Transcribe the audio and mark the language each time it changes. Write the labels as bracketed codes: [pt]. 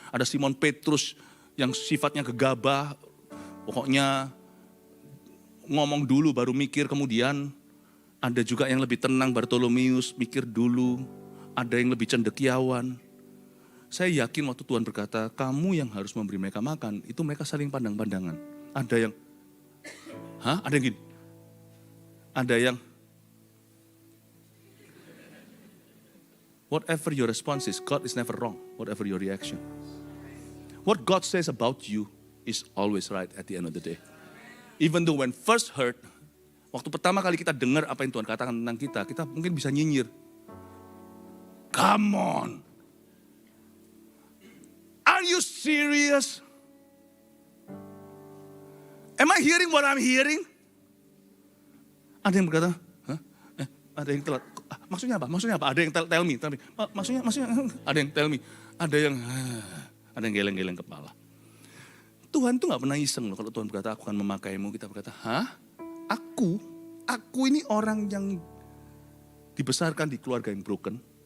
[id] Ada Simon Petrus yang sifatnya gegabah, pokoknya ngomong dulu baru mikir kemudian. Ada juga yang lebih tenang, Bartolomeus, mikir dulu. Ada yang lebih cendekiawan. Saya yakin waktu Tuhan berkata, kamu yang harus memberi mereka makan, itu mereka saling pandang-pandangan. Ada yang, ada yang gini. Ada yang, [en] whatever your response is, God is never wrong. Whatever your reaction. What God says about you is always right at the end of the day. Even though when first heard, [id] waktu pertama kali kita dengar apa yang Tuhan katakan tentang kita mungkin bisa nyinyir. [en] Come on. Are you serious? Am I hearing what I'm hearing? [id] Ada yang berkata, ada yang telat. Maksudnya apa? Ada yang [en] tell me. [id] Maksudnya, ada yang [en] tell me. [id] Ada yang geleng-geleng kepala. Tuhan tuh gak pernah iseng loh kalau Tuhan berkata, aku akan memakaimu. Kita berkata, Aku ini orang yang dibesarkan di keluarga yang broken.